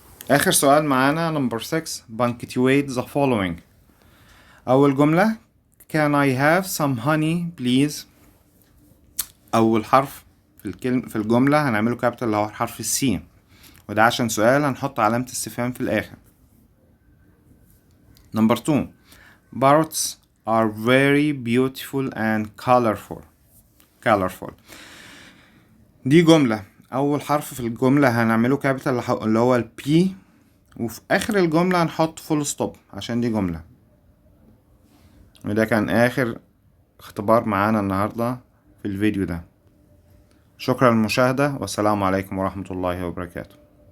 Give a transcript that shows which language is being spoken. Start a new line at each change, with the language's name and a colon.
Arabic: آخر سؤال معانا
English: number 6. Punctuate the following.
Arabic: أول جملة.
English: Can I have some honey please?
Arabic: أول حرف في الجملة هنعمله كابيتال اللي هو حرف السي، وده عشان سؤال هنحط علامة استفهام في الآخر.
English: Number 2. Parrots are very beautiful and colorful.
Arabic: دي جملة أول حرف في الجملة هنعمله كابيتال اللي هو البي، وفي آخر الجملة هنحط فول ستوب عشان دي جملة. وده كان آخر اختبار معانا النهاردة في الفيديو ده. شكرا للمشاهدة والسلام عليكم ورحمة الله وبركاته.